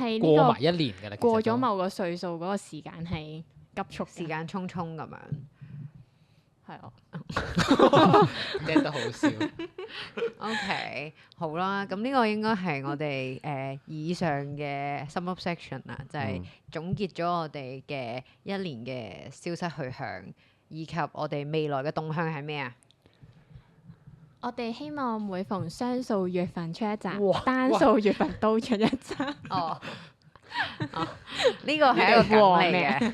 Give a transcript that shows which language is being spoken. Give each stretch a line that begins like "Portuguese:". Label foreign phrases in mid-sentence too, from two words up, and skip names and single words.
Cantonese: 定呢個過埋一年㗎啦。過咗其實都某個歲數嗰個時間係急速嘅時間匆匆咁樣。係啊。聽得好笑。 OK，好啦，咁呢個應該係我哋以上嘅
English: sum up section
Cantonese: 啦，就係總結咗我哋嘅一年嘅消失去向，以及我哋未來嘅動向係咩啊？我哋希望每逢雙數月份出一集哇，單數月份都出一集。哦，呢個係一個梗嚟嘅，